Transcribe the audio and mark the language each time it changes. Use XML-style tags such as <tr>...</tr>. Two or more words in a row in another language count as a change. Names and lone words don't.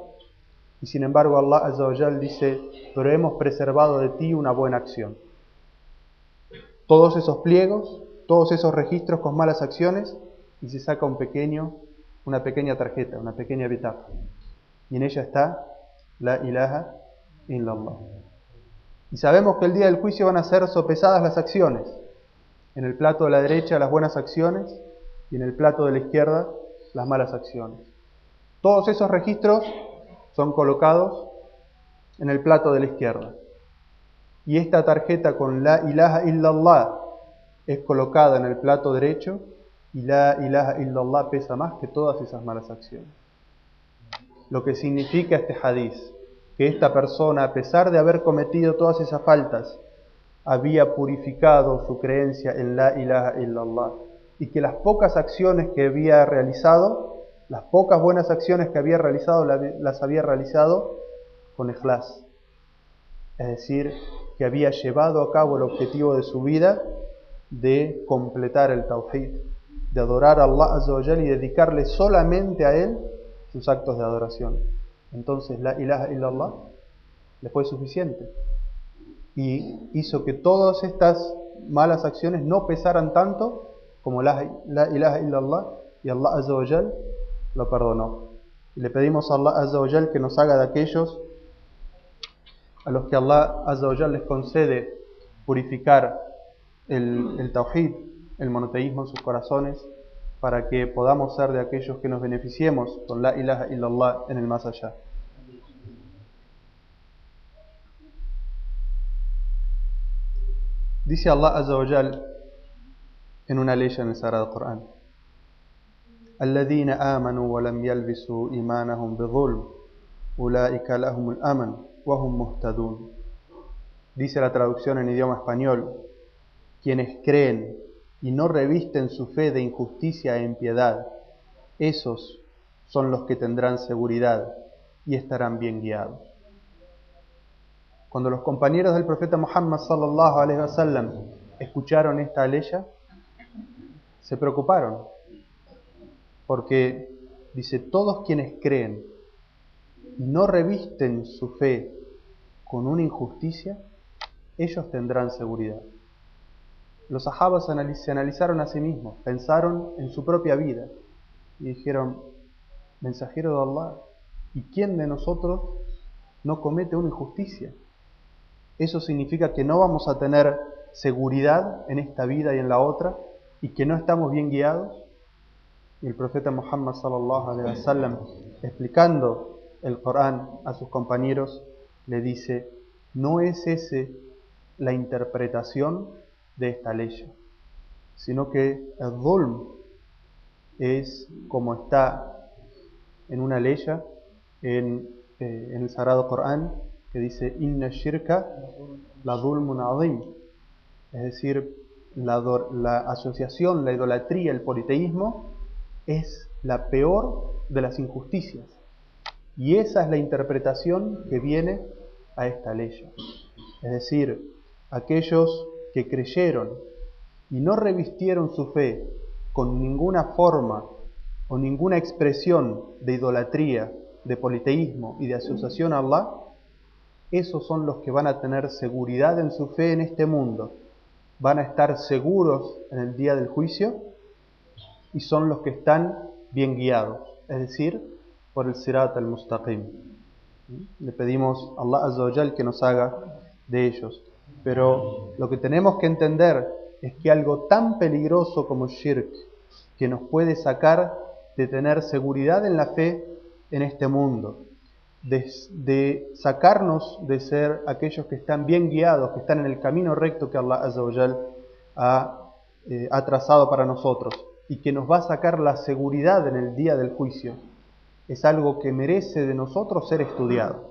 <es>Y sin embargo</es> <ar>الله عز وجل</ar> <es>dice: pero hemos preservado de ti una buena acción. Todos esos pliegos, todos esos registros con malas acciones, y se saca una pequeña tarjeta, una pequeña bitaqa. Y en ella está</es> <ar>لا إله إلا الله.</ar> <es>Y sabemos que el día del juicio van a ser sopesadas las acciones. En el plato de la derecha las buenas acciones y en el plato de la izquierda las malas acciones. Todos esos registros son colocados en el plato de la izquierda. Y esta tarjeta con</es> <ar>لا إله إلا الله</ar> <es>es colocada en el plato derecho, y</es> <ar>لا إله إلا الله</ar> <es>pesa más que todas esas malas acciones. Lo que significa este hadith: que esta persona, a pesar de haber cometido todas esas faltas, había purificado su creencia en</es> <ar>لا إله إلا الله,</ar> <es>y que las pocas acciones que había realizado, las pocas buenas acciones que había realizado, las había realizado con ikhlas, es decir, que había llevado a cabo el objetivo de su vida de completar el tawhid, de adorar a</es> <ar>الله عز وجل</ar> <es>y dedicarle solamente a Él sus actos de adoración. Entonces</es> <ar>لا إله إلا الله</ar> <es>le fue suficiente y hizo que todas estas malas acciones no pesaran tanto como</es> <ar>لا إله إلا الله,</ar> <es>y</es> <ar>الله عز وجل</ar> <es>lo perdonó. Y le pedimos a</es> <ar>الله عز وجل</ar> <es>que nos haga de aquellos a los que</es> <ar>الله عز وجل</ar> <es>les concede purificar el tawhid, el monoteísmo en sus corazones, para que podamos ser de aquellos que nos beneficiemos con</es> <ar>لا إله إلا الله</ar> <es>en el más allá. Dice</es> <ar>الله عز وجل</ar> <es>en una ley en el Sagrado Corán:</es> <ar>الذين آمنوا ولم يلبسوا إيمانهم بظلم أولئك لهم الأمن وهم مهتدون.</ar> <es>Dice la traducción en idioma español: quienes creen y no revisten su fe de injusticia e impiedad, esos son los que tendrán seguridad y estarán bien guiados. Cuando los compañeros del profeta Muhammad</es> <ar>صلى الله عليه وسلم</ar> <es>escucharon esta aleya, se preocuparon, porque dice: todos quienes creen y no revisten su fe con una injusticia, ellos tendrán seguridad. Los sahabas se analizaron a sí mismos, pensaron en su propia vida y dijeron: mensajero de Allah, ¿y quién de nosotros no comete una injusticia? Eso significa que no vamos a tener seguridad en esta vida y en la otra, y que no estamos bien guiados. Y el profeta Muhammad</es> <ar>صلى الله عليه وسلم,</ar> <es>explicando el Corán a sus compañeros, le dice: no es ese la interpretación de esta ley, sino que el dhulm es como está en una ley en el Sagrado Corán, que dice:</es> <ar>إن الشرك لظلم عظيم,</ar> <es>es decir, la asociación, la idolatría, el politeísmo es la peor de las injusticias, y esa es la interpretación que viene a esta ley. Es decir, aquellos que creyeron y no revistieron su fe con ninguna forma o ninguna expresión de idolatría, de politeísmo y de asociación a Allah, esos son los que van a tener seguridad en su fe en este mundo, van a estar seguros en el día del juicio, y son los que están bien guiados, es decir, por el</es> <ar>الصراط المستقيم.</ar> <es>Le pedimos a</es> <ar>الله عز وجل</ar> <es>que nos haga de ellos. Pero lo que tenemos que entender es que algo tan peligroso como shirk, que nos puede sacar de tener seguridad en la fe en este mundo, de sacarnos de ser aquellos que están bien guiados, que están en el camino recto que</es> <ar>الله عز وجل</ar> <es>ha trazado para nosotros, y que nos va a sacar la seguridad en el día del juicio, es algo que merece de nosotros ser estudiado.</es>